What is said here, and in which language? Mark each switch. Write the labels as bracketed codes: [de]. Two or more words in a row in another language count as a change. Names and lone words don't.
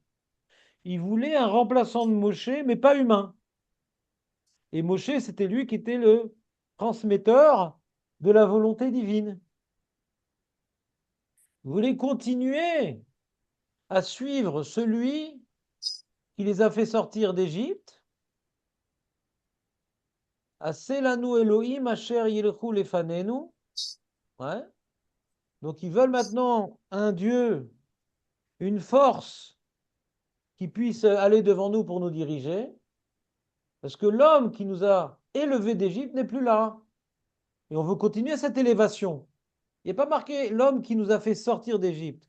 [fr] Ils voulaient un remplaçant de Moshe, mais pas humain. Et Moshe, c'était lui qui était le transmetteur de la volonté divine. Ils voulaient continuer à suivre celui qui les a fait sortir d'Égypte. [he] עשה לנו אלהים אשר ילכו לפנינו. [fr] Ouais. Donc ils veulent maintenant un Dieu, une force qui puisse aller devant nous pour nous diriger. Parce que l'homme qui nous a élevés d'Égypte n'est plus là. Et on veut continuer cette élévation. Il n'est pas marqué l'homme qui nous a fait sortir d'Égypte.